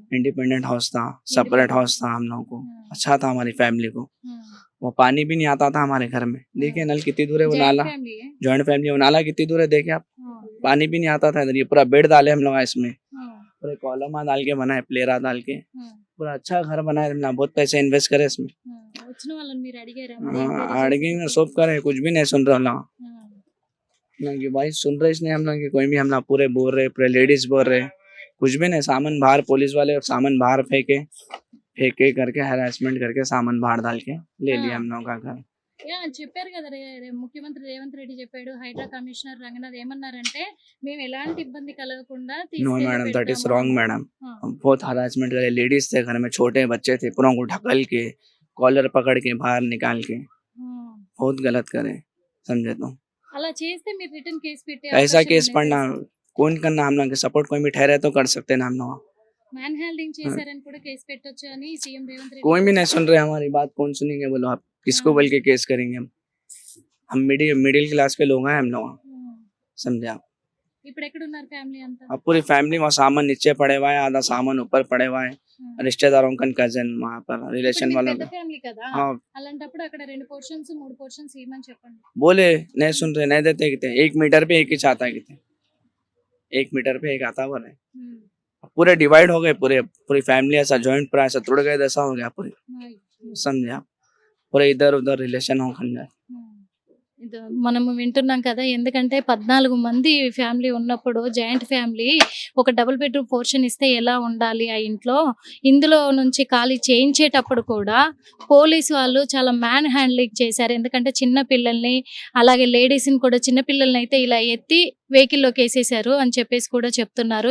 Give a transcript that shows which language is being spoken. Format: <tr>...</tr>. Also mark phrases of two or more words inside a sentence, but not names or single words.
<en>independent house</en> <hi>था,</hi> <en>separate house</en> <hi>था हम लोगों को, अच्छा था हमारी फैमिली को। वो पानी भी नहीं आता था हमारे घर में, देखिए नल कितनी दूर है, वो नाला</hi> <te>ఫ్యామిలీ</te> <en>joint family,</en> <hi>वो नाला कितनी दूर है देखिए आप, पानी भी नहीं आता था इधर। ये पूरा बेड डाले हम लोग इसमें, पूरे कॉलमा डाल के बनाए, प्लेरा डाल के, पूरा अच्छा घर बनाया हमने, बहुत पैसे इन्वेस्ट करे इसमें।</hi> <te>వచ్చిన వాళ్ళని మీరు అడిగారా</te> <hi>आड़गे सब करे, कुछ भी नहीं सुन रहे हम लोग ना कि भाई, सुन रहे इसने हम लोग कि कोई भी हम लोग पूरे बोल रहे, पूरे लेडीज बोल रहे, कुछ भी नहीं, सामान बाहर, पुलिस वाले सामान बाहर फेंके करके हरासमेंट करके सामान बाहर डाल के ले लिया हम लोग का घर।</hi> <te>చెప్పారు కదా ముఖ్యమంత్రి రేవంత్ రెడ్డి చెప్పాడు, హైడ్రా కమిషనర్ రంగనాథ్ ఏమన్నారంటే మేము ఎలాంటి ఇబ్బంది కలగకుండా</te> <en>No madam, that is wrong madam,</en> <hi>बहुत हरासमेंट करे, लेडीज थे घर में, छोटे बच्चे थे, पूरा को ढकल के कॉलर पकड़ के बाहर निकाल के बहुत गलत करे, समझे तो</hi> <te>అలా చేస్తే మీరు రిటర్న్ కేసు పెట్టే</te> <hi>ऐसा केस पढ़ना कौन करना, हम लोग के सपोर्ट कोई भी ठहरे तो कर सकते ना हम लोग,</hi> <en>man handing</en> <te>చేశారని కూడా కేసు పెట్టొచ్చు అని సీఎం రేవంత్ రెడ్డి</te> <hi>कोई भी नहीं सुन रहे हमारी बात, कौन सुनेंगे बोलो आप, किसको बोल के केस करेंगे हम</hi> <en>middle class</en> <hi>के लोग हैं हम लोग, समझे आप।</hi> <te>ఇప్పుడు ఎక్కడ ఉన్నారు ఫ్యామిలీ అంతా</te> <hi>अब पूरी फैमिली वहाँ सामान नीचे पड़े हुआ है, आधा सामान ऊपर पड़े हुआ है, रिश्तेदारों का कजन वहाँ पर रिलेशन वालों</hi> <te>పెద్ద</te> <hi>का।</hi> <te>ఫ్యామిలీ కదా</te> <hi>हाँ</hi> <te>అలాంటప్పుడు అక్కడ 2 పోర్షన్స్ 3 పోర్షన్స్ ఇవ్వమని చెప్పండి</te> <hi>बोले नहीं सुन रहे, नहीं देते कितने, 1 मीटर पे एक ही चाहता है कितने, 1 मीटर पे एक आता बोले, पूरे डिवाइड हो गए, पूरी फैमिली ऐसा जॉइंट पूरा ऐसा टूट गए, ऐसा हो गया पूरी, समझे आप, पूरे इधर उधर रिलेशन हो खन जाए।</hi> <te>ఇది మనము వింటున్నాం కదా, ఎందుకంటే 14 మంది ఫ్యామిలీ ఉన్నప్పుడు</te> <en>joint family</en> <te>ఒక</te> <en>double bedroom portion</en> <te>ఇస్తే ఎలా ఉండాలి ఆ ఇంట్లో, ఇందులో నుంచి ఖాళీ చేయించేటప్పుడు కూడా పోలీసు వాళ్ళు చాలా</te> <en>man handling</en> <te>చేశారు. ఎందుకంటే చిన్న పిల్లల్ని అలాగే లేడీస్ని కూడా, చిన్న పిల్లల్ని అయితే ఇలా ఎత్తి వెహికల్లోకి వేసేసారు అని చెప్పేసి కూడా చెప్తున్నారు.</te>